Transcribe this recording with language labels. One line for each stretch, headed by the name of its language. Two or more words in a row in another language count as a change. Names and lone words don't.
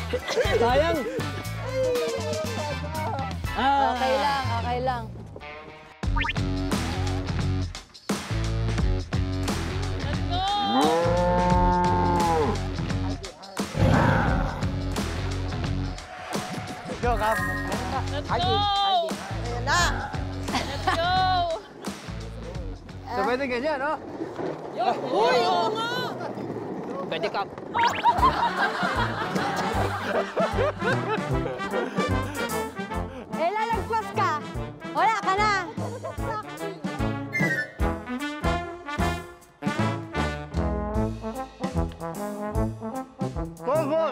Filipino: Sayang. Okay lang, okay lang.
English: Let's go! Go, Kap. Let's go!
Filipino: Ayan na.
English: Let's go!
Filipino: So, pwede ganyan, no? Uy, oo nga. Pwede, Kap. Eh, lalagpas ka. Wala ka na.
English: Go!